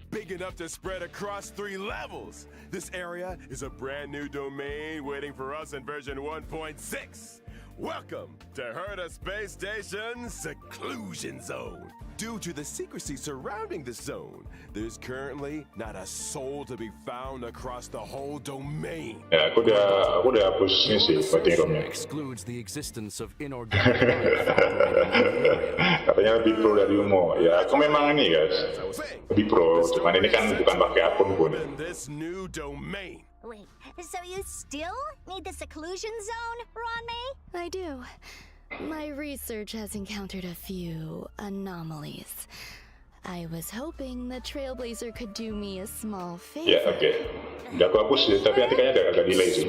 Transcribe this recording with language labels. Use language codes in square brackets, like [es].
[en] Big enough to spread across 3 levels. This area is a brand new domain waiting for us in version 1.6. Welcome to Hiatus Space Station Seclusion Zone. Due to the secrecy surrounding this zone, there's currently not a soul to be found across the whole domain. [id] Ya aku udah hapus ini sih waiting roomnya. [en] Excludes the existence of inorganic life operating in the area. [id] Katanya lebih pro dari Umo. Ya aku memang ini guys, lebih pro. Cuman ini kan bukan pakai akun pun. [en] In this new domain. Wait, so you still need the seclusion zone, Ron May? I do. My research has encountered a few anomalies. I was hoping the Trailblazer could do me a small [id] Ya [en] favor. [id] oke. Udah aku hapus sih, tapi nanti kayaknya agak delay sih.